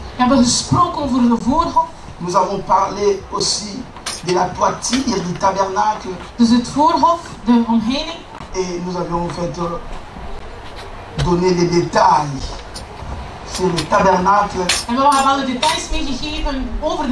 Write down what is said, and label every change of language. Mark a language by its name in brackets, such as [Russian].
[Dutch] We hebben gesproken over de voorhof. [French] Nous avons parlé aussi de la toiture du tabernacle. [Dutch] Dus het voorhof, de omheining. [French] Et nous avions en fait donné des détails sur le tabernacle. [Dutch] En we hebben alle details meegegeven over de